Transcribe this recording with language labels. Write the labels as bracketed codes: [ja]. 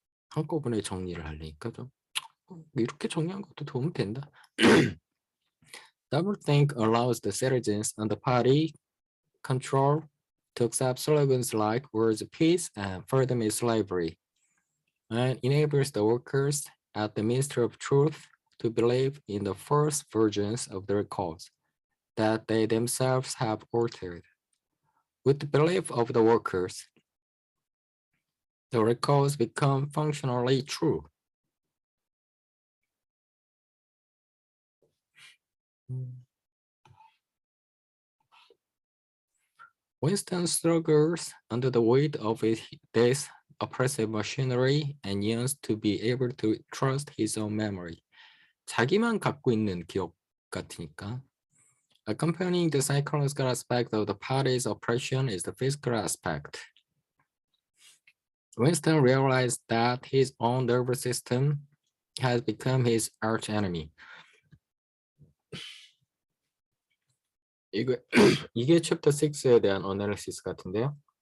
[ko] 한꺼번에 정리를 하려니까 좀 이렇게 정리한 것도 도움 된다. [en] Doublethink allows the citizens and the party control to accept slogans like words of peace and freedom is slavery, and enables the workers at the Ministry of Truth to believe in the first versions of their cause that they themselves have altered. With the belief of the workers, the recalls become functionally true. Winston struggles under the weight of this oppressive machinery and yearns to be able to trust his own memory. [ko] 자기만 갖고 있는 기억 같으니까. [en] Accompanying the psychological aspect of the party's oppression is the physical aspect. Winston realized that his own nervous system has become his arch enemy. [ko] 이게 챕터 6에 대한 어널리시스 같은데요.